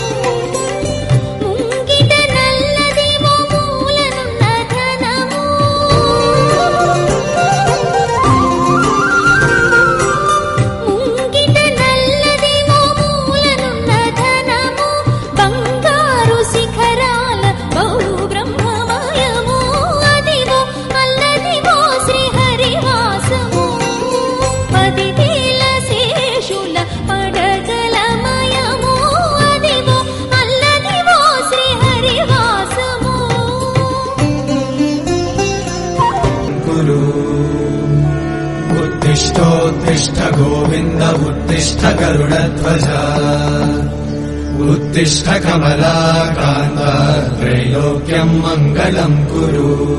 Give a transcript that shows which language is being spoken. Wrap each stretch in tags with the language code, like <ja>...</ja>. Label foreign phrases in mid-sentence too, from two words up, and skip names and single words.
<te>ముంగిట నల్లదివో మూలనున్న ధనము ముంగిట నల్లదివో మూలనున్న ధనము బంగారు శిఖరాల బహు బ్రహ్మమయము అదివో అల్లదివో శ్రీహరివాసము. 10,000 శేషుల పడగలమయము అదివో అల్లదివో శ్రీహరివాసము.</te> <sa>कुरु उत्तिष्ठोत्तिष्ठ गोविन्द उत्तिष्ठ गरुडध्वज उत्तिष्ठ कमलाकान्त त्रैलोक्यं मङ्गलं कुरु।</sa>